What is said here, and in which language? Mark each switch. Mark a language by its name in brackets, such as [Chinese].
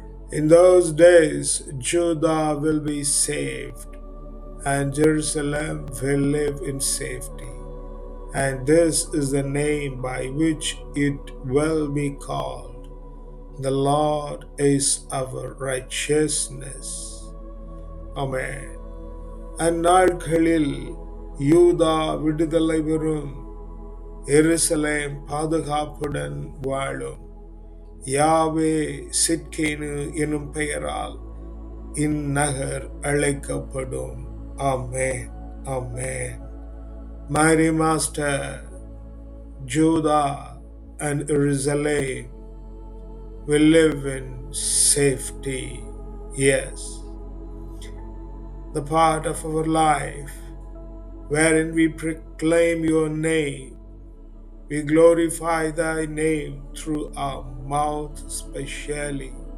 [English] In those days, Judah will be saved, and Jerusalem will live in safety. And this is the name by which it will be called: The Lord is our righteousness. Amen. [Tamil] அந்நாட்களில் யூதா விடுதலை பெறும், எருசலேம் பாதுகாப்புடன் வாழும். யாவே சிட்கேனு எனும் பெயரால் இந்நகர் அழைக்கப்படும். ஆமென், ஆமென். [English] Mighty Master, Judah and Jerusalem will live in safety. Yes, the part of our life wherein we proclaim your name, we glorify thy name through our mouth specially,